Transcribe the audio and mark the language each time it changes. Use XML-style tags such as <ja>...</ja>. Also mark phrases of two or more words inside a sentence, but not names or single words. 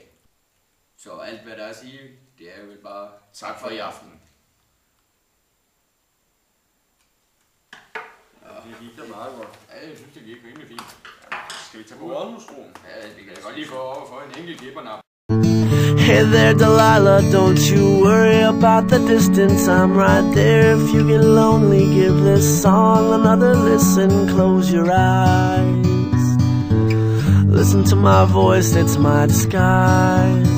<da>Så alt hvad der er at sige, det er jo bare Tak for i aften. Ja. Det gik da meget godt. Ja, jeg synes, det gik rimelig fint. Skal vi tage på rådhusroen? Ja, det kan jeg godt lige få over for en enkelt gibbernap.</da> <en>Hey there, Delilah, don't you worry about the distance. I'm right there. If you get lonely, give this song another listen. Close your eyes. Listen to my voice, it's my disguise.</en>